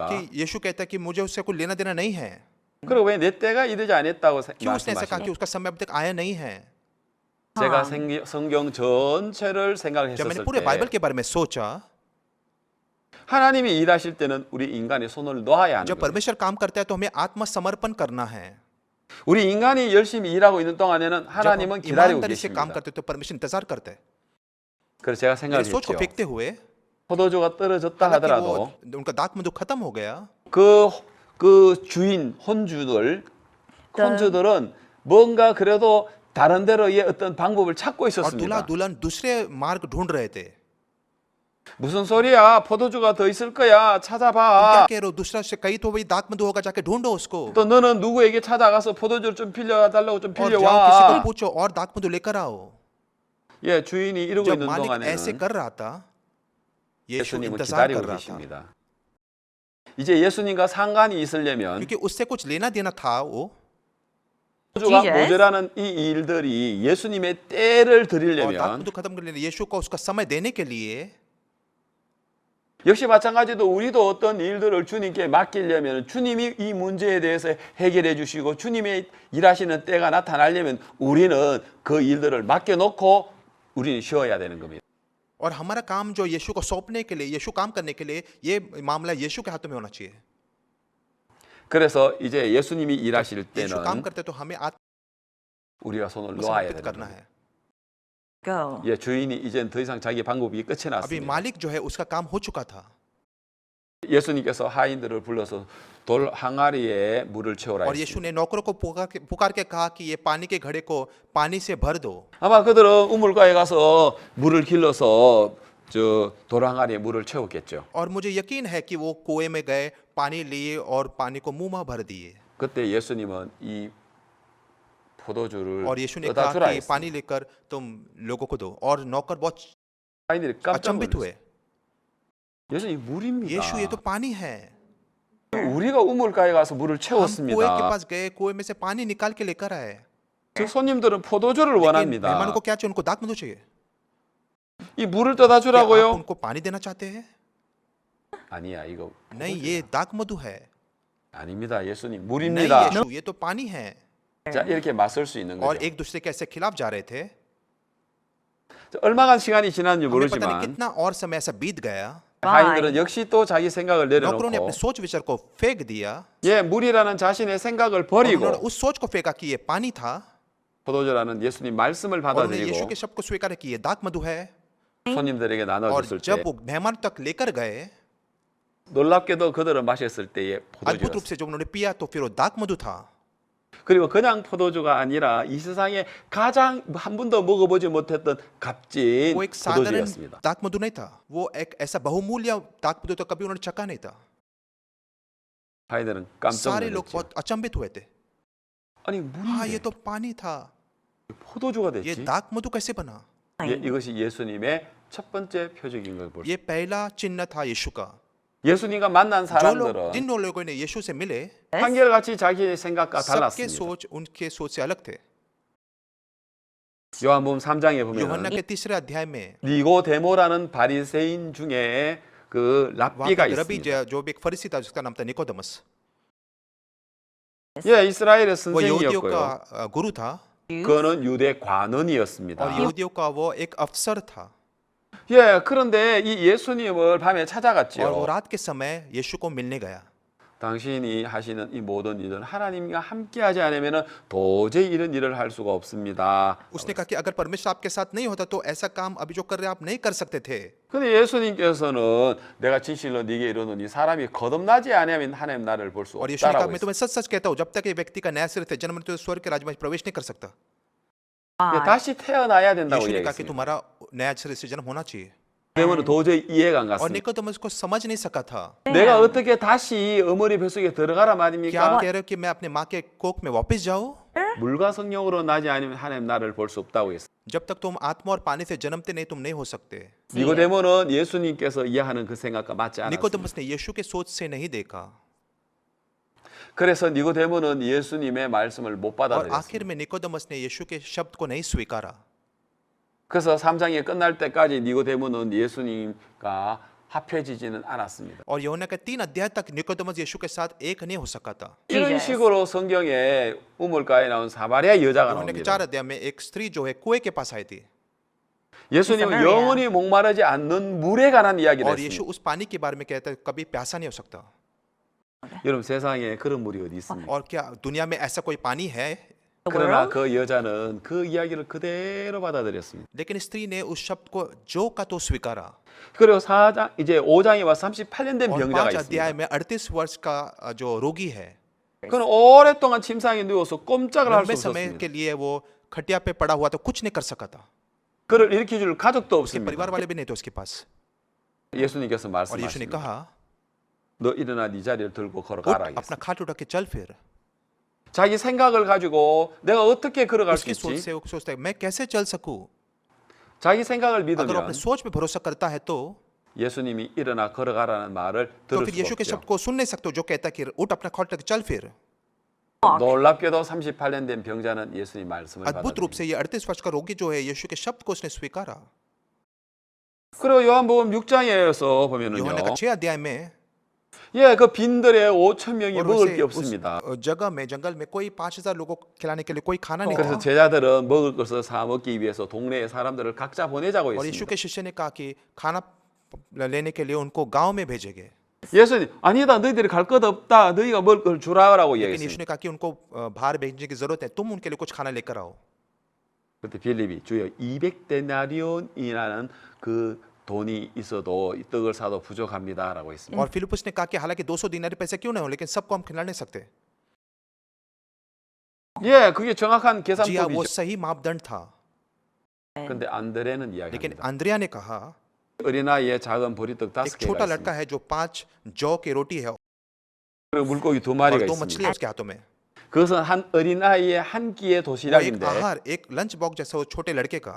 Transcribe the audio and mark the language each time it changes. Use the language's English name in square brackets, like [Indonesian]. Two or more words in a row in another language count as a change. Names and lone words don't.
[Hindi] कि यीशु कहता है कि मुझे उससे कोई लेना देना नहीं है. [Korean] 그리고 왜 내 때가 이르지 않았다고 [Hindi] क्यों उसने ऐसा कहा [Korean] 말씀하실까? [Hindi] कि उसका समय अभी तक आया नहीं है. [Korean] 제가 성경 전체를 [Hindi] जब मैंने [Korean] 생각했었을 [Hindi] पूरे [Korean] 때 [Hindi] बाइबल के बारे में सोचा, [Korean] 하나님이 일하실 때는 우리 인간이 손을 놓아야 하는 [Hindi] जब [Korean] 거예요. [Hindi] परमेश्वर काम करता है तो हमें आत्मसमर्पण करना है. [Korean] 우리 인간이 열심히 일하고 있는 동안에는 [Hindi] जब हम [Korean] 하나님은 기다리고 [Hindi] ईमानदारी से काम [Korean] 계십니다. [Hindi] करते तो परमेश्वर इंतजार करते हैं. [Korean] 그래서 제가 [Hindi] मेरे [Korean] 생각을 [Hindi] सोच को [Korean] 했죠. [Hindi] फेंकते हुए [Korean] 포도주가 떨어졌다 [Hindi] हालांकि [Korean] 하더라도 [Hindi] वो उनका दाक मधु खत्म हो गया, [Korean] 그 주인 혼주들은 뭔가 그래도 다른 데로의 어떤 방법을 찾고 [Hindi] और दूल्हा [Korean] 있었습니다. [Hindi] दुल्हन दूसरे मार्ग ढूंढ रहे थे. [Korean] 무슨 소리야? 포도주가 더 있을 거야. [Hindi] क्या [Korean] 찾아봐. [Hindi] कह रहे हो? दूसरा से कहीं तो वही दाक मधु होगा, जाके ढूंढो उसको. [Korean] 또 너는 누구에게 찾아가서 포도주를 좀 빌려달라고 좀 [Hindi] और जाओ किसी को [Korean] 빌려와. [Hindi] पूछो और दाक मधु लेकर आओ. [Korean] 예, 주인이 이러고 [Hindi] जब [Korean] 있는 [Hindi] मालिक ऐसे [Korean] 동안에는 [Hindi] कर रहा था, यीशु [Korean] 예수님은 [Hindi] इंतजार [Korean] 기다리고 [Hindi] कर रहा था. [Korean] 계십니다. 이제 예수님과 상관이 있으려면 [Hindi] क्योंकि उससे कुछ लेना देना था. वो [Korean] 포도주가 Jesus. 모자라는 이 일들이 예수님의 때를 [Hindi] और दाक [Korean] 드리려면 [Hindi] मधु खत्म करने के लिए, यीशु को उसका समय देने के लिए [Korean] 역시 마찬가지로 우리도 어떤 일들을 주님께 맡기려면 주님이 이 문제에 대해서 해결해 주시고 주님의 일하시는 때가 나타나려면 우리는 그 일들을 맡겨놓고 우리는 쉬어야 되는 겁니다. [Hindi] और हमारा काम जो यीशु को सौंपने के लिए, यीशु काम करने के लिए, ये मामला यीशु के हाथों में होना चाहिए. [Korean] 그래서 이제 예수님이 일하실 [Hindi] यीशु काम [Korean] 때는 [Hindi] करते तो हमें [Korean] 우리가 손을 놓아야 [Hindi] आत्मसमर्पित [Korean] 되는 [Hindi] करना [Korean] 거예요. [Hindi] है. Go. [Korean] 예, 주인이 이젠 더 이상 자기 방법이 끝이 [Hindi] अभी [Korean] 났습니다. [Hindi] मालिक जो है उसका काम हो चुका था. [Korean] 예수님께서 하인들을 불러서 돌 항아리에 물을 채우라 [Hindi] और यीशु [Korean] 했습니다. [Hindi] ने नौकरों को पुकार के कहा कि ये पानी के घड़े को पानी से भर दो. [Korean] 아마 그들은 우물가에 가서 물을 길러서 저 돌 항아리에 물을 채웠겠죠. [Hindi] और मुझे यकीन है कि वो कुएं में गए, पानी लिए और पानी को मुंह में भर दिए. [Korean] 그때 예수님은 이 포도주를 [Hindi] और यीशु ने [Korean] 떠다 [Hindi] कहा [Korean] 주라 [Hindi] कि [Korean] 했어요. [Hindi] पानी लेकर तुम लोगों को दो. और नौकर बहुत [Korean] 하인들이 깜짝 [Hindi] अचंभित [Korean] 놀랐어요. [Hindi] हुए. [Korean] 예수님 물입니다. [Hindi] यीशु ये तो पानी है. [Korean] 우리가 우물가에 가서 물을 [Hindi] हम कुएं के [Korean] 채웠습니다. [Hindi] पास गए, कुएं में से पानी निकाल के लेकर आए. [Korean] 즉 손님들은 포도주를 [Hindi] लेकिन [Korean] 원합니다. [Hindi] मेहमानों को क्या चाहिए? उनको दाक मधु चाहिए. [Korean] 이 물을 떠다 [Hindi] क्या आप [Korean] 주라고요? [Hindi] उनको पानी देना चाहते हैं? [Korean] 아니야, 이거 [Hindi] नहीं, ये दाक मधु है. [Korean] 아닙니다. 예수님 [Hindi] नहीं [Korean] 물입니다. [Hindi] यीशु, ये तो पानी है. [Korean] 자, 이렇게 맞설 수 있는 [Hindi] और [Korean] 거죠. [Hindi] एक दूसरे के ऐसे खिलाफ जा रहे थे. [Korean] 얼마간 시간이 지났는지 [Hindi] हमें पता नहीं [Korean] 모르지만 [Hindi] कितना और समय ऐसा बीत गया [Korean] 하인들은 역시 또 자기 생각을 [Hindi] नौकरों ने [Korean] 내려놓고 [Hindi] अपने सोच विचार को फेंक दिया [Korean] 예, 물이라는 자신의 생각을 [Hindi] और [Korean] 버리고 [Hindi] उन्होंने उस सोच को फेंका कि ये पानी था [Korean] 포도주라는 예수님 말씀을 [Hindi] और उन्होंने यीशु [Korean] 받아들이고 [Hindi] के शब्द को स्वीकार किया ये दाख मधु है [Korean] 손님들에게 [Hindi] और [Korean] 나눠줬을 때 [Hindi] जब वो मेहमान तक लेकर गए [Korean] 놀랍게도 그들은 마셨을 때에 [Hindi] अद्भुत रूप [Korean] 포도주였어요. [Hindi] से जब उन्होंने पिया तो फिर वो दाख मधु था [Korean] 그리고 그냥 포도주가 아니라 이 세상에 가장 한 번도 먹어보지 못했던 값진 [Hindi] वो एक साधारण [Korean] 포도주였습니다. [Hindi] दाख मधु नहीं था वो एक ऐसा बहुमूल्य दाख मधु तो कभी उन्होंने चखा नहीं था [Korean] 하인들은 깜짝 [Hindi] सारे लोग [Korean] 놀랐죠. [Hindi] बहुत अचंभित हुए थे [Korean] 아니 [Hindi] हाँ ये [Korean] 물인데 [Hindi] तो पानी था [Korean] 포도주가 [Hindi] ये [Korean] 됐지? [Hindi] दाख मधु कैसे बना [Korean] 예, 이것이 예수님의 첫 번째 표적인 걸 볼 수. [Hindi] ये पहला चिन्ह था यीशु का [Korean] 예수님과 만난 [Hindi] जो लोग [Korean] 사람들은 [Hindi] जिन लोगों ने यीशु से मिले [Korean] 한결같이 자기의 생각과 [Hindi] सबके [Korean] 달랐습니다. [Hindi] सोच उनके सोच से अलग थे [Korean] 요한복음 3장에 [Hindi] यूहन्ना [Korean] 보면 [Hindi] के तीसरे अध्याय में [Korean] 니고데모라는 바리새인 중에 그 [Hindi] वहाँ [Korean] 랍비가 [Hindi] पे रबी [Korean] 있습니다. [Hindi] जो भी एक फरीसी था जिसका नाम था निकोदेमस [Korean] 예, 이스라엘의 [Hindi] वो यहूदियों [Korean] 선생이었고요. [Hindi] का गुरु था [Korean] 그는 유대 관원이었습니다. [Hindi] और यहूदियों का वो एक अफसर था [Korean] 예, 그런데 이 예수님을 밤에 [Hindi] और वो [Korean] 찾아갔지요. [Hindi] रात के समय यीशु को मिलने गया [Korean] 당신이 하시는 이 모든 일은 하나님과 함께하지 않으면 도저히 이런 일을 할 수가 없습니다. [Hindi] उसने कहा कि अगर परमेश्वर आपके साथ नहीं होता तो ऐसा काम अभी जो कर रहे हैं आप नहीं कर सकते थे [Korean] 근데 예수님께서는 내가 진실로 네게 이르노니 사람이 거듭나지 않으면 하나님 나라를 볼 수 [Hindi] और यीशु ने कहा [Korean] 없다라고 [Hindi] मैं [Korean] 했어요. [Hindi] तुम्हें सच सच कहता हूँ जब तक ये व्यक्ति का नया सिर थे जन्म तो स्वर्ग के राज्य में प्रवेश नहीं कर सकता [Korean] 예, 다시 태어나야 된다고 [Hindi] यीशु ने कहा कि [Korean] 얘기했습니다. [Hindi] तुम्हारा नया सिर से जन्म होना चाहिए [Korean] 그러면 도저히 이해가 안 [Hindi] और [Korean] 갔습니다. [Hindi] निकोदेमस को समझ नहीं सका था [Korean] 내가 어떻게 다시 어머니 뱃속에 들어가라 [Hindi] क्या आप [Korean] 말입니까? [Hindi] कह रहे हो कि मैं अपने माँ के कोख में वापस जाऊं [Korean] 물과 성령으로 나지 않으면 하나님 나라를 볼 수 없다고 했어요. [Hindi] जब तक तुम आत्मा और पानी से जन्मते नहीं तुम नहीं हो सकते [Korean] 니고데모는 예수님께서 이해하는 그 생각과 맞지 않았습니다. [Hindi] निकोदेमस ने यीशु के सोच से नहीं देखा [Korean] 그래서 니고데모는 예수님의 말씀을 못 [Hindi] और [Korean] 받아들였습니다. [Hindi] आखिर में निकोदेमस ने यीशु के शब्द को नहीं स्वीकारा [Korean] 그래서 3장이 끝날 때까지 니고데모는 예수님과 합해지지는 않았습니다. [Hindi] और यूहन्ना के 3 अध्याय तक निकोदेमस यीशु के साथ एक नहीं हो सका था [Korean] 이런 Jesus. 식으로 성경에 우물가에 나온 사마리아 여자가 [Hindi] यूहन्ना के [Korean] 나옵니다. [Hindi] 4 अध्याय में एक स्त्री जो है कुएं के पास आई थी [Korean] 예수님은 사마리아. 영원히 목마르지 않는 물에 관한 이야기를 [Hindi] और यीशु [Korean] 했습니다. [Hindi] उस पानी के बारे में कहता है कभी प्यासा नहीं हो सकता [Korean] 여러분 세상에 그런 물이 어디 있습니까? [Hindi] और क्या दुनिया में ऐसा कोई पानी है The [Korean] 그러나 world? 그 여자는 그 이야기를 그대로 받아들였습니다. [Hindi] लेकिन स्त्री ने उस शब्द को जो का तो स्वीकारा [Korean] 그리고 4장 이제 5장에 와 38년 된 [Hindi] और [Korean] 병자가 [Hindi] 5 अध्याय [Korean] 있습니다. [Hindi] में 38 वर्ष का जो रोगी है [Korean] 그는 오랫동안 침상에 누워서 꼼짝을 할 수 [Hindi] लंबे समय [Korean] 없었습니다. [Hindi] के लिए वो खटिया पे पड़ा हुआ तो कुछ नहीं कर सका था [Korean] 그를 일으켜 줄 가족도 [Hindi] उसके [Korean] 없습니다. [Hindi] परिवार वाले भी नहीं थे उसके पास [Korean] 예수님께서 [Hindi] और यीशु ने [Korean] 말씀하십니다. [Hindi] कहा [Korean] 너 일어나 네 자리를 들고 [Hindi] उठ [Korean] 걸어가라. [Hindi] अपना खाट उठा के चल फिर [Korean] 자기 생각을 가지고 내가 어떻게 걸어갈 수 [Hindi] उसकी सोच [Korean] 있지? [Hindi] से वो सोचता है मैं कैसे चल सकूं [Korean] 자기 생각을 [Hindi] अगर वो [Korean] 믿으면 [Hindi] अपने सोच पे भरोसा करता है तो [Korean] 예수님이 일어나 걸어가라는 말을 [Hindi] तो [Korean] 들을 [Hindi] फिर [Korean] 수 [Hindi] यीशु के [Korean] 없죠. [Hindi] शब्द को सुन नहीं सकते हो, जो कहता है कि उठ अपना खाट उठा के चल फिर [Korean] 놀랍게도 38년 된 병자는 예수님 말씀을 [Hindi] अद्भुत रूप [Korean] 받아들입니다. [Hindi] से ये 38 वर्ष का रोगी जो है यीशु के शब्द को उसने स्वीकारा [Korean] 그리고 요한복음 6장에서 보면은요. [Hindi] यूहन्ना का 6 अध्याय में [Korean] 예, 그 빈들에 5천 명이 [Hindi] और [Korean] 먹을 [Hindi] वैसे [Korean] 게 [Hindi] उस [Korean] 없습니다. [Hindi] जगह में जंगल में कोई 5,000 लोगों को खिलाने के लिए कोई खाना नहीं [Korean] 그래서 [Hindi] था [Korean] 제자들은 먹을 것을 사 먹기 위해서 동네의 사람들을 각자 보내자고 [Hindi] और यीशु [Korean] 했습니다. [Hindi] के शिष्य ने कहा कि खाना लेने के लिए उनको गांव में भेजेंगे [Korean] 예수님, 아니다, 너희들이 갈 것 없다. 너희가 먹을 걸 주라라고 [Hindi] लेकिन यीशु [Korean] 얘기했습니다. [Hindi] ने कहा कि उनको बाहर भेजने की जरूरत है तुम उनके लिए कुछ खाना लेकर आओ [Korean] 그때 빌립이 주여 200데나리온이라는 그 돈이 있어도 이 떡을 사도 부족합니다라고 했습니다. [Hindi] और फिलिपुस ने कहा कि हालांकि 200 दिनारी पैसे क्यों नहीं हो लेकिन सबको हम खिला नहीं सकते [Korean] 예, 그게 정확한 [Hindi] जी हाँ वो [Korean] 계산법이죠. [Hindi] सही मापदंड था [Korean] 근데 안드레는 [Hindi] लेकिन [Korean] 이야기합니다. [Hindi] अंद्रिया ने कहा [Korean] 어린아이의 작은 보리떡 [Hindi] एक [Korean] 5개가 [Hindi] छोटा लड़का [Korean] 있습니다. [Hindi] है जो 5 जौ की रोटी है [Korean] 그리고 물고기 2 [Hindi] और [Korean] 마리가 [Hindi] 2 मछली [Korean] 있습니다. [Hindi] है उसके हाथों में [Korean] 그것은 한 어린아이의 한 끼의 [Hindi] वो एक [Korean] 도시락인데 [Hindi] आहार एक [English] lunch box [Hindi] जैसा वो छोटे लड़के का